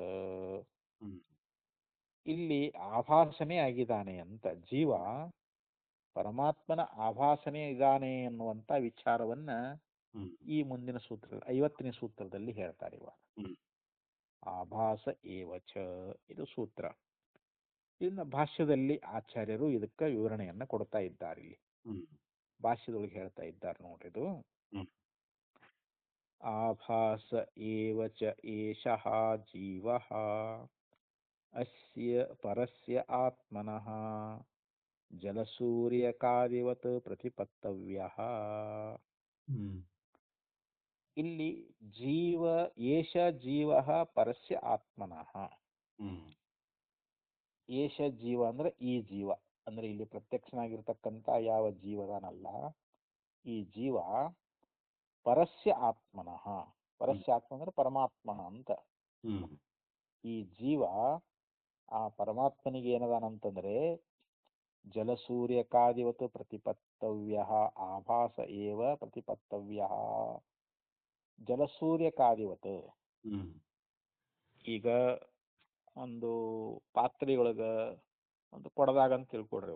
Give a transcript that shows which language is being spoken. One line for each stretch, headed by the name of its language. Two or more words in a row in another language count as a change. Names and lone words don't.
Kannada: ಇಲ್ಲಿ ಆಭಾಸನೇ ಆಗಿದ್ದಾನೆ ಅಂತ, ಜೀವ ಪರಮಾತ್ಮನ ಆಭಾಸನೇ ಇದ್ದಾನೆ ಅನ್ನುವಂತ ವಿಚಾರವನ್ನ ಈ ಮುಂದಿನ ಸೂತ್ರ 50ನೇ ಸೂತ್ರದಲ್ಲಿ ಹೇಳ್ತಾರೆ. ಇವಾಗ
Sanskrit: आभास एवच
Kannada: ಇದು ಸೂತ್ರ. ಇನ್ನು ಭಾಷ್ಯದಲ್ಲಿ ಆಚಾರ್ಯರು ಇದಕ್ಕೆ ವಿವರಣೆಯನ್ನ ಕೊಡ್ತಾ ಇದ್ದಾರೆ. ಇಲ್ಲಿ ಭಾಷ್ಯದೊಳಗೆ ಹೇಳ್ತಾ ಇದ್ದಾರೆ ನೋಡ್ರಿ.
Sanskrit: ಇದು आभास एव च एषः जीवः अस्य परस्य आत्मनः जलसूर्यकादिवत् प्रतिपत्तव्यः. ಇಲ್ಲಿ जीव एष जीवः परस्य आत्मनः. एष जीव
Kannada: ಅಂದ್ರೆ ಈ ಜೀವ, ಅಂದ್ರೆ ಇಲ್ಲಿ ಪ್ರತ್ಯಕ್ಷನಾಗಿರ್ತಕ್ಕಂಥ ಯಾವ ಜೀವದಾನಲ್ಲ, ಈ ಜೀವ
Sanskrit: परस्य आत्मनः. परस्य आत्म
Kannada: ಅಂದ್ರೆ ಪರಮಾತ್ಮನ ಅಂತ. ಈ ಜೀವ ಆ ಪರಮಾತ್ಮನಿಗೆ ಏನದಾನಂತಂದ್ರೆ
Sanskrit: जलसूर्यकादिवत् प्रतिपत्तव्य आभास एव प्रतिपत्तव्य.
Kannada: ಜಲಸೂರ್ಯಕಾದಿವತ್, ಈಗ ಒಂದು ಪಾತ್ರೆಯೊಳಗ ಒಂದು ಕೊಡದಾಗ ಅಂತ ತಿಳ್ಕೊಡ್ರಿ.